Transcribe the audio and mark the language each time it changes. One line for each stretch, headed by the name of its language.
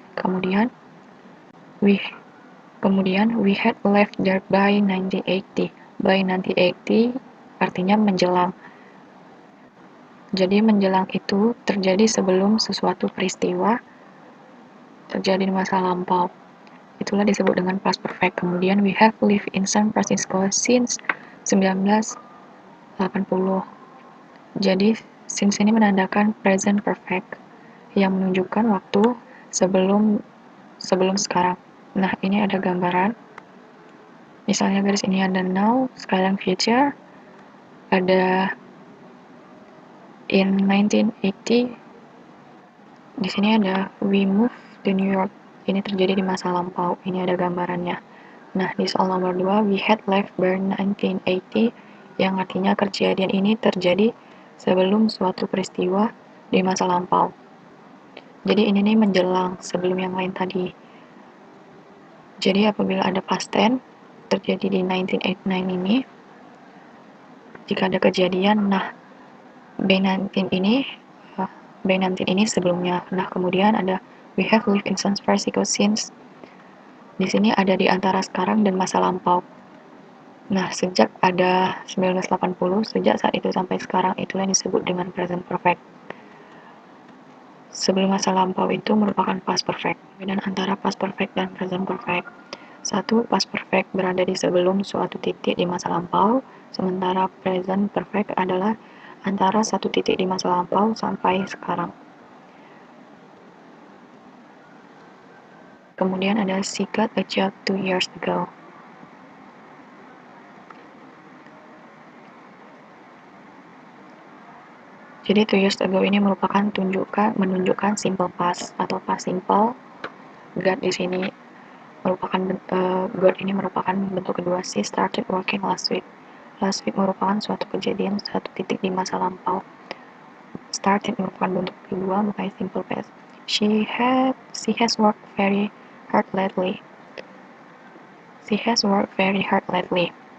Indonesian: Kemudian
English: we had left there by 1980. By 1980
Indonesian: artinya menjelang. Jadi menjelang itu terjadi sebelum sesuatu peristiwa terjadi di masa lampau. Itulah disebut dengan past perfect. Kemudian
English: we have lived in San Francisco since 1980.
Indonesian: Jadi since ini menandakan present perfect yang menunjukkan waktu sebelum sekarang. Nah, ini ada gambaran. Misalnya garis ini ada now, sekarang future, ada
English: in 1980.
Indonesian: Di sini ada
English: we moved to New York.
Indonesian: Ini terjadi di masa lampau. Ini ada gambarannya. Nah, di soal nomor 2,
English: we had left by 1980,
Indonesian: yang artinya kejadian ini terjadi sebelum suatu peristiwa di masa lampau. Jadi ini nih menjelang sebelum yang lain tadi. Jadi apabila ada past tense terjadi di 1989 ini, jika ada kejadian, nah B19 ini sebelumnya. Nah, kemudian ada
English: we have lived in San Francisco since.
Indonesian: Di sini ada di antara sekarang dan masa lampau. Nah, sejak ada 1980, sejak saat itu sampai sekarang, itulah yang disebut dengan present perfect. Sebelum masa lampau itu merupakan past perfect. Perbedaan antara past perfect dan present perfect. 1. Past perfect berada di sebelum suatu titik di masa lampau, sementara present perfect adalah antara satu titik di masa lampau sampai sekarang. Kemudian ada
English: she got a job 2 years ago.
Indonesian: Jadi
English: 2 years ago
Indonesian: ini merupakan menunjukkan simple past atau past simple. Got di sini merupakan got ini merupakan bentuk kedua.
English: She started working last week. Last week
Indonesian: merupakan suatu kejadian, suatu titik di masa lampau. Started merupakan bentuk kedua, makanya simple past.
English: She has worked very hard lately. She has worked very hard lately.